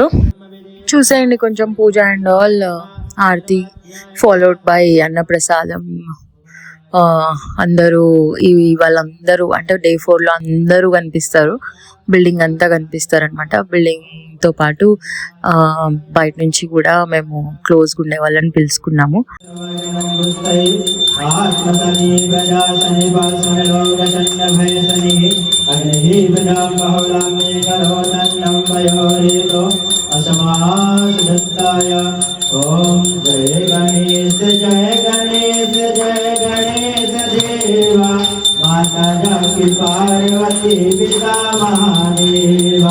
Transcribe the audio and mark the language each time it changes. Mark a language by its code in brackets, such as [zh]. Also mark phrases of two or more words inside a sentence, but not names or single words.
[te] చూసేయండి కొంచెం పూజ [en] and all, [te] ఆరతి [en] followed by [te] అన్నప్రసాదం. అందరూ వాళ్ళందరూ అంటే డే 4లో అందరూ కనిపిస్తారు, బిల్డింగ్ అంతా కనిపిస్తారు అనమాట. బిల్డింగ్తో పాటు బయట నుంచి కూడా మేము క్లోజ్గా ఉండే వాళ్ళని పిలుచుకున్నాము. [hi] ओम जय गणेश जय गणेश जय गणेश देवा, माता जाकी पार्वती पिता महादेवा।